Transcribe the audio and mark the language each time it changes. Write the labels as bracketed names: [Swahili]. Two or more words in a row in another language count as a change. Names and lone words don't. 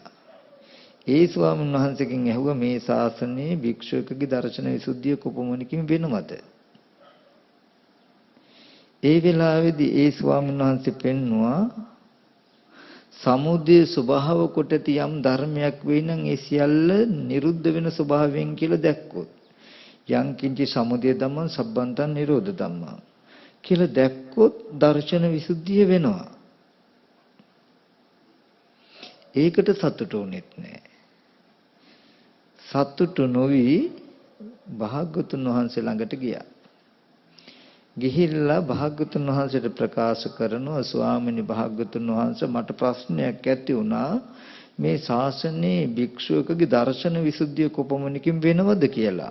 [Sinhala] ඒ ස්වාමීන් වහන්සේගෙන් ඇහුවා මේ ශාසනයේ භික්ෂුවකගේ දර්ශන විසුද්ධිය කොපමණකින් වෙනවද? ඒ වෙලාවේදී ඒ ස්වාමීන් වහන්සේ පෙන්නවා සමුදය ස්වභාව කොට ඇති යම් ධර්මයක් වෙයි නම් ඒ සියල්ල නිරුද්ධ වෙන ස්වභාවයෙන් කියලා දැක්කොත් [Pali] යං කිංචි සමුදය ධම්මං සබ්බන්තං නිරෝධ ධම්මං [Sinhala] කියලා දැක්කොත් දර්ශන විසුද්ධිය වෙනවා. ඒකට සතුටු වෙන්නේ නැහැ. සතුටු නොවි භාග්‍යවතුන් වහන්සේ ළඟට ගියා. ගිහිල්ලා භාග්‍යවතුන් වහන්සේට ප්‍රකාශ කරනවා ස්වාමීනි භාග්‍යවතුන් වහන්සේ මට ප්‍රශ්නයක් ඇති වුණා මේ ශාසනයේ භික්ෂුවකගේ දර්ශන විසුද්ධිය කොපමණකින් වෙනවද කියලා.